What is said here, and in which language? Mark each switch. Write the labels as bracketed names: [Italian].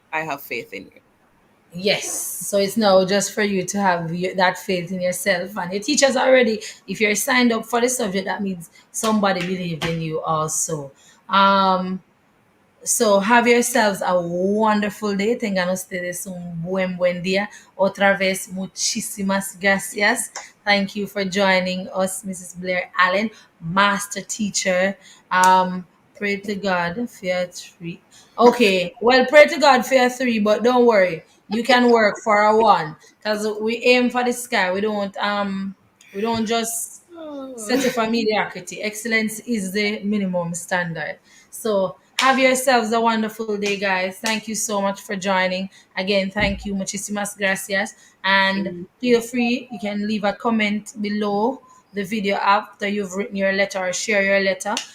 [English] I have faith in you. Yes. So it's now just for you to have that faith in yourself. And your teachers already, if you're signed up for the subject, that means somebody believed in you also. Um, So have yourselves a wonderful day. [Spanish] Tengan ustedes un buen día. Otra vez, muchísimas gracias. [English] Thank you for joining us, Mrs. Blair Allen, master teacher. Pray to God for your three. Okay, well, pray to God for your three, but don't worry. You can work for a one because we aim for the sky. We don't just settle for mediocrity. Excellence is the minimum standard. So have yourselves a wonderful day, guys. Thank you so much for joining. Again, thank you, [Spanish] muchísimas gracias. [English] And feel free, you can leave a comment below the video after you've written your letter or share your letter.